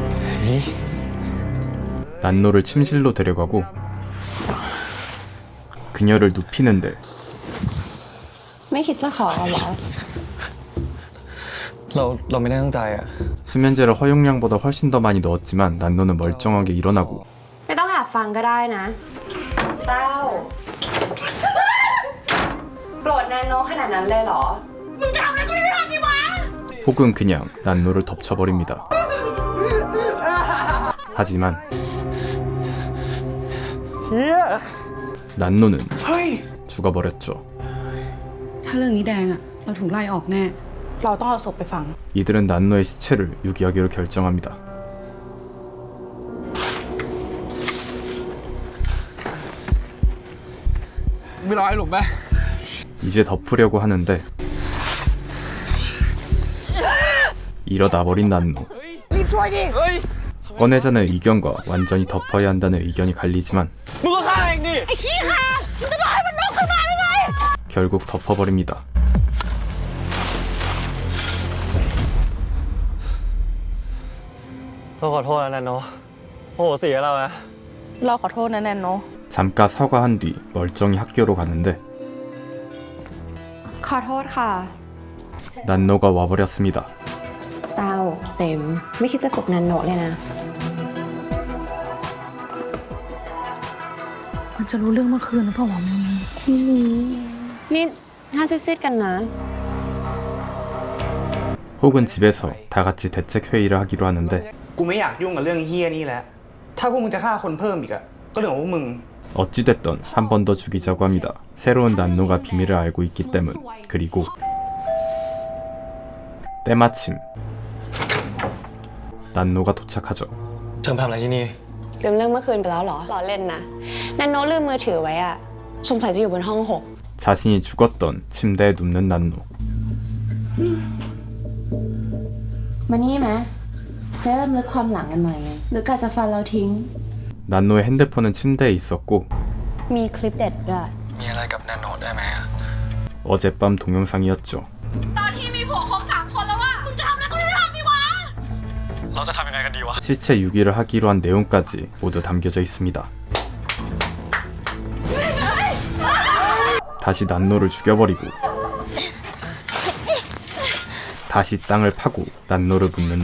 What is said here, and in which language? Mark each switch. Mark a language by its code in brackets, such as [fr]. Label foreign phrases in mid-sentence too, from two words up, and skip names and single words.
[ko] 난노를 침실로 데려가고 그녀를 눕히는데 [th] ไม่คิดจะขอเหรอ เราไม่ได้ตั้งใจอะ [ko] 수면제를 허용량보다 훨씬 더 많이 넣었지만 난노는 멀쩡하게 일어나고 [th] ไม่ต้องแอบฟังก็ได้นะเต้าโกรธแนนโนขนาดนั้นเลยเหรอ [ko] 혹은 그냥 난노를 덮쳐버립니다. 하지만 난노는 죽어버렸죠. [th] ถ้าเรื่องนี้แดงอะเราถูกไล่ออกแน่ เราต้องเอาศพไปฝัง [ko] 이들은 난노의 시체를 유기하기로 결정합니다. 이제 덮으려고 하는데 이러다 버린 난노. 꺼내자는 의견과 완전히 덮어야 한다는 의견이 갈리지만 결국 덮어버립니다. [th] เราขอโทษนะนาโนโอ้โหเสียเราอะ เราขอโทษนะแนนโน [ko] 잠깐 사과한 뒤 멀쩡히 학교로 가는데 [th] ขอโทษค่ะ [ko] 난노가 와버렸습니다. [th] เต้าเต็มไม่คิดจะปลุกแนนโนเลยนะ มันจะรู้เรื่องเมื่อคืนหรือเปล่าวะมึง นี่หน้าซีดๆกันนะ [ko] 혹은 집에서 다 같이 대책 회의를 하기로 하는데 [th] กูไม่อยากยุ่งกับเรื่องเฮี้ยนี่แล้ว ถ้าพวกมึงจะฆ่าคนเพิ่มอีกอะก็เรื่องของพวกมึง [ko] 어찌됐던 한 번 더 죽이자고 합니다. 새로운 난노가 비밀을 알고 있기 때문. 그리고 때마침 난노가 도착하죠. [th] เธอมาทำอะไรที่นี่ ลืมเรื่องเมื่อคืนไปแล้วเหรอล้อเล่นนะแนนโนลืมมือถือไว้อะสงสัยจะอยู่บนห้อง6 [ko] 자신이 죽었던 침대에 눕는 난노. [th] มานี่ไหมจะเริ่มลึกความหลังกันหน่อยไงหรือกะจะฟันเราทิ้ง [ko] 난노의 핸드폰은 침대에 있었고 [th] มีคลิปเด็ดด้วย มีอะไรกับนาโนได้ไหมอะ [ko] 어젯밤 동영상이었죠. [th] เราจะทำยังไงกันดีวะ [ko] 시체 유기를 하기로 한 내용까지 모두 담겨져 있습니다. 다시 난노를 죽여버리고 다시 땅을 파고 난노를 묻는데